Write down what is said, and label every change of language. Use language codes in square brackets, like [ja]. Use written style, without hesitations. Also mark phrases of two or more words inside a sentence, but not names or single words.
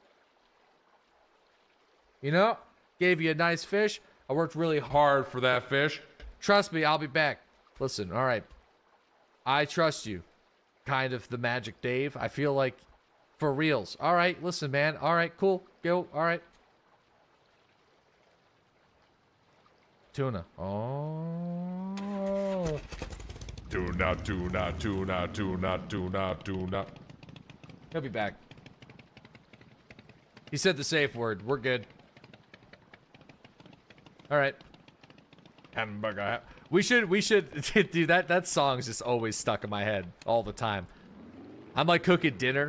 [en] You know, gave you a nice fish. I worked really hard for that fish. Trust me, I'll be back. Listen, all right. I trust you. Kind of the Magic Dave. I feel like for reals. All right, listen, man. All right, cool. Go. All right. Tuna. Oh. Tuna, tuna, tuna, tuna, tuna, tuna. He'll be back. He said the safe word. We're good. All right. Hamburger. We should, dude, that song's just always stuck in my head all the time. I'm like cooking dinner.